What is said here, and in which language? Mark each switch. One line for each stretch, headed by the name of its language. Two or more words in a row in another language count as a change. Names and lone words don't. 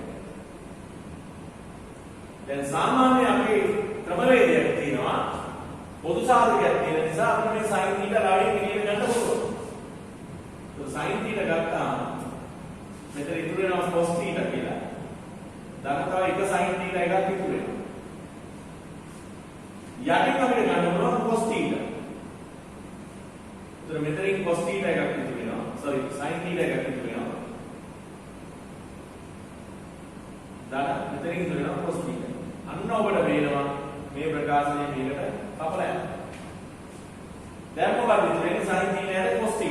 Sinhala: දැන් සාමාන්‍ය අපේ ක්‍රමවේදයක් තියෙනවා පොදු සාධකයක් තියෙන නිසා අපිට මේ sin θ ලාභයෙන් එළියට ගන්න පුළුවන්. તો sin θ ගත්තාම මෙතන ඉතුරු වෙනවා cos θ කියලා. දැන් තව එක sin θ එකක් ඉතුරු වෙනවා. යටින් අපිට ගන්න පුළුවන් cos θ. तो මෙතනින් cos θ එකක් ඉතුරු වෙනවා. sorry sin θ එකක් ඉතුරු වෙනවා. දාලා මෙතනින් ඉතුරු වෙනවා cos θ. අන්න ඔබට පේනවා මේ ප්‍රකාශනය මේකට කපලා යනවා. දැන් මොකද ඉතුරු වෙන්නේ sin θ යට cos θ.